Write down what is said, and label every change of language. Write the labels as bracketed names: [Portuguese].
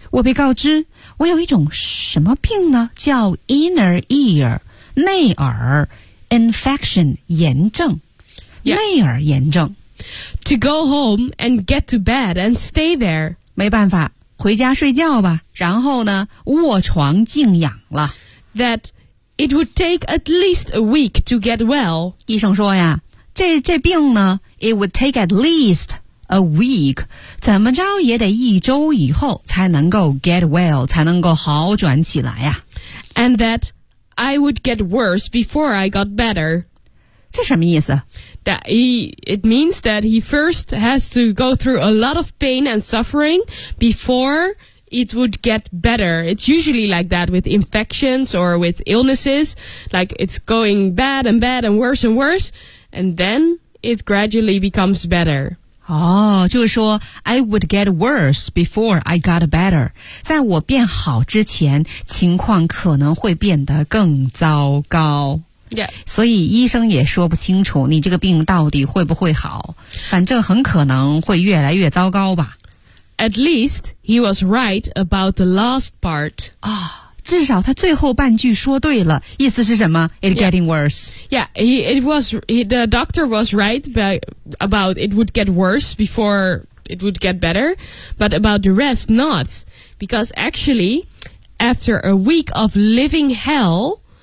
[Chinese] 我被告知我有一种什么病呢，叫 inner ear, 内耳 infection, 炎症。 [English] Yeah. [Chinese] 内耳炎症。 [English] To go home and get to bed and stay there. [Chinese] 没办法，回家睡觉吧，然后呢，卧床静养了。 [English] That it would take at least a week to get well. [Chinese] 医生说呀，这病呢 , it would take at least a week, 怎么着也得一周以后才能够 get well, 才能够好转起来呀。 [English] And that I would get worse before I got better. [Chinese] 这什么意思？ [English] That it means that he first has to go through a lot of pain and suffering before it would get better. It's usually like that with infections or with illnesses. Like it's going bad and bad and worse, and then it gradually becomes better. [Chinese] 哦，就是说 I would get worse before I got better. 在我变好之前，情况可能会变得更糟糕。 [English] Yeah. [Chinese] 所以医生也说不清楚你这个病到底会不会好，反正很可能会越来越糟糕吧。 [English] At least he was right about the last part. [Chinese] 啊、哦，至少他最后半句说对了，意思是什么 ？ It getting worse. [English] Yeah, the doctor was right about it would get worse before it would get better, but about the rest not, because actually, after a week of living hell.